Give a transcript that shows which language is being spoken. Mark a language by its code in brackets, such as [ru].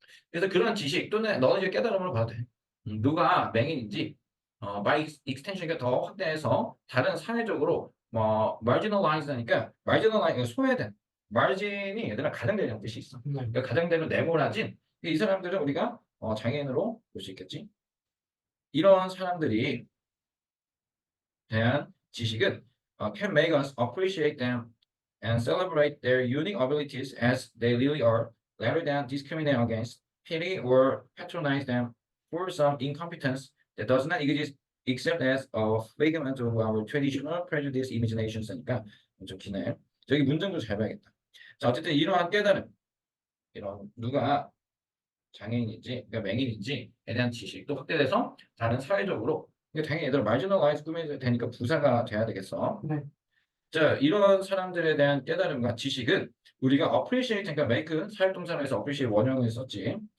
[ko] 그래서 그런 지식 또는 너희의 깨달음으로 봐도 돼. 누가 맹인인지 [en] by extension [ko] 이니까 더 확대해서 다른 사회적으로 뭐 marginalize니까 marginalize 소외된 margin이 얘들아 가장되는 뜻이 있어. 네. 그러니까 가장되는 네모라진 이 사람들은 우리가 장애인으로 볼 수 있겠지. [en] 이런 사람들이 대한 지식은 can make us appreciate them and celebrate their unique abilities as they really are, rather than discriminate against, pity, or patronize them for some incompetence that does not exist except as a figment of our traditional prejudice imaginations. [ko] 하니까 좀 기네. 저기 문장도 잘 봐야겠다. 자, 어쨌든 이러한 깨달음, 이런 누가 장애인인지, 그러니까 맹인인지에 대한 지식도 확대돼서 다른 사회적으로 그러니까 당연히 얘들 마지노라이즈 꾸며야 되니까 부사가 돼야 되겠어. 네. 자, 이런 사람들에 대한 깨달음과 지식은 우리가 appreciate, 그러니까 make 사역동사에서 appreciate 원형을 썼지.